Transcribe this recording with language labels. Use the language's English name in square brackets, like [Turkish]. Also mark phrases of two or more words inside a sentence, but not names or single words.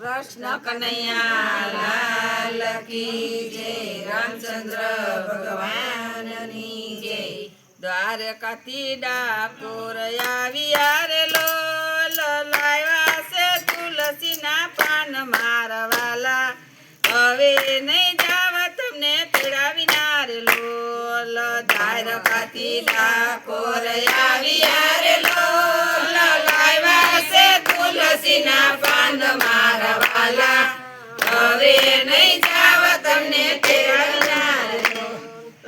[Hindi] कृष्ण कन्हैया लाल की जय। [Gujarati] રામચંદ્ર ભગવાન ની જય। દ્વારકાથી ડાકોર આવ્યા રે લોલ લાવ્યા સે તુલસી ના પાન મારવાલા। હવે નહીં જાવ તમને તેડાવીના રે લોલ। દ્વારકાથી ડાકોર આવ્યા રે લોલ લાવ્યા છે તુલસીના પાન મારવાલા। હવે નહીં જાવ તમને તેડાવીના રે લોલ।